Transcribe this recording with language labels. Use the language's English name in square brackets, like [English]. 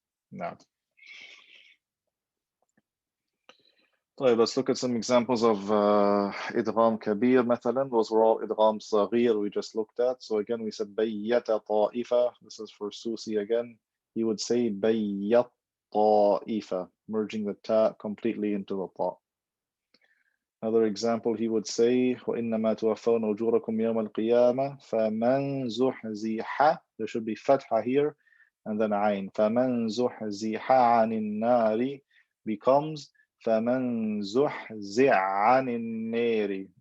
[English] Now, let's look at some examples of idgham kabir [Arabic] مثلا. [English] Those were all idgham saghir we just looked at. So again, we said bayyata ta'ifa. This is for Susi again. He would say bayyat ta'ifa, merging the ta completely into the ta. Another example, he would say [Arabic] وَإِنَّمَا تُوَفَّوْنَ أُجُورَكُمْ يَوْمَ الْقِيَامَةِ فَمَنْ زُحْزِحَ. [English] There should be fatha here and then ayn. [Arabic] فَمَنْ زُحْزِحَ عَنِ النَّارِ [English] becomes [Arabic] فَمَنْ زُحْزِعَ عَنِ النَّارِ.